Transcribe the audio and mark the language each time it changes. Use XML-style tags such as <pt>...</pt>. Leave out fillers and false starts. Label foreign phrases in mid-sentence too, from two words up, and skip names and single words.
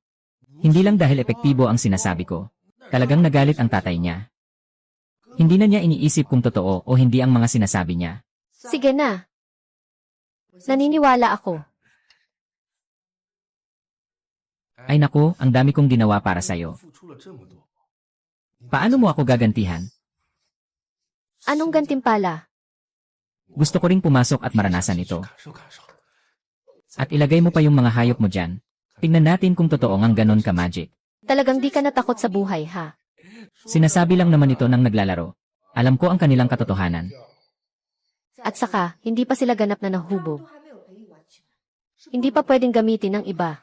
<tl>Hindi lang dahil epektibo ang sinasabi ko. Talagang nagalit ang tatay niya. Hindi na niya iniisip kung totoo o hindi ang mga sinasabi niya. Sige na. Naniniwala ako. Ay naku, ang dami kong ginawa para sa'yo.</tl> <zh>付出了这么多，</zh> <tl>Paano mo ako gagantihan? Anong gantimpala? Gusto ko ring pumasok at maranasan ito.</tl> <zh>感受感受。</zh> <tl>At ilagay mo pa yung mga hayop mo dyan. Tingnan natin kung totoo ngang ganon ka magic. Talagang di ka natakot sa buhay, ha? Sinasabi lang naman ito ng naglalaro. Alam ko ang kanilang katotohanan. At saka, hindi pa sila ganap na nahubog. Hindi pa pwedeng gamitin ng iba.</tl>